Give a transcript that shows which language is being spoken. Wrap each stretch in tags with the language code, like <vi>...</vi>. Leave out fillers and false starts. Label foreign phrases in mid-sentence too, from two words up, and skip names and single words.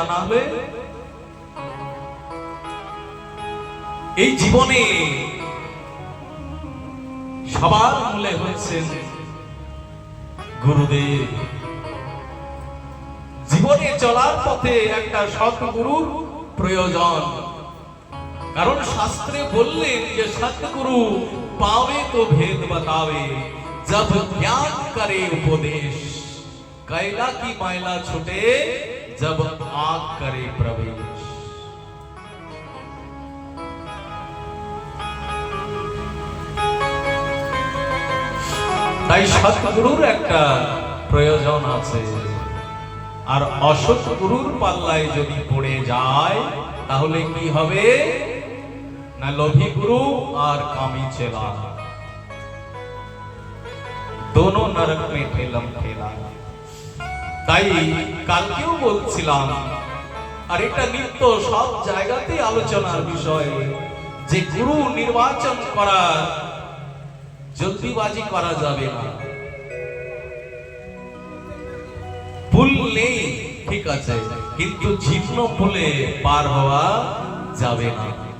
<bn>না হলে এই জীবনে সবার মূলে হচ্ছেন গুরুদেব। জীবনে চলার পথে একটা সৎগুরুর প্রয়োজন। কারণ শাস্ত্রে বললেন যে</bn> <hi>सतगुरु पावे तो भेद बतावे, जब ज्ञान करे उपदेश, कैला की मायला छुटे जब आग करे प्रवेश।</hi> <bn>তাই সৎগুরুর একটা প্রয়োজন আছে। আর অসৎ গুরুর পাল্লায় যদি পড়ে যায় তাহলে কি হবে? না লোভী গুরু আর কামি চেলা,</bn> <hi>दोनों नरक में ठेलम ठेला।</hi> <bn>তাই কালকেও বলছিলাম, আর এটা নিত্য সব জায়গাতে আলোচনার বিষয়, যে গুরু নির্বাচন করা জলদিবাজি করা যাবে না। পুল নেই ঠিক আছে, কিন্তু জীর্ণ পুলে পার হওয়া যাবে না।</bn>